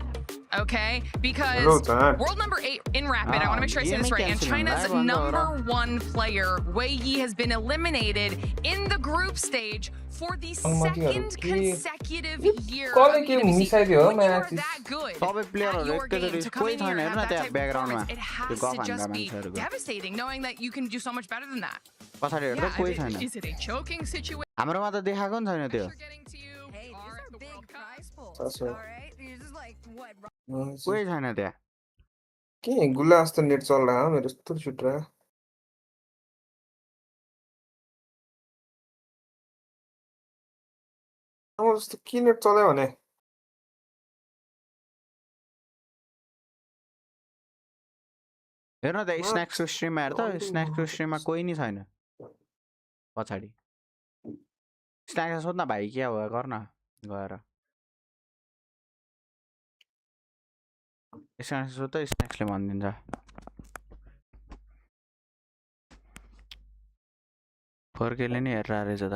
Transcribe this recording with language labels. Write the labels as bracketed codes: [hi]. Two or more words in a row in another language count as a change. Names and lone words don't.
[en] Okay, because world number 8 in Rapid, I want to make sure I say this right, and China's number 1 player, Wei Yi, has been eliminated in the group stage for the second consecutive year. When you are that good at your game, to come in here and have that type of performance, it has to just be devastating, knowing that you can do so much better than that. Is it a choking situation? [ne] हाम्रोमा त देखाएको नि छैन त्यो [en] Hey, these are big prize pools, all right? You're just like, what? [ne] कोही छैन त्यहाँ के गुल्ला जस्तो [hi] नेट चल रहा है [ne] मेरो यस्तो [hi] छुट रहा [ne] अब जस्तो के नेट चल्यो भने हेर्न त स्न्याक्सको स्ट्रिम हेर त स्न्याक्सको स्ट्रिममा कोही नि छैन पछाडि स्न्याक्स सोध्न भाइ के हो गर्न गएर स्न्याक्स सोध त स्न्याक्सले भनिदिन्छ फर्केले नि हेरेर रहेछ त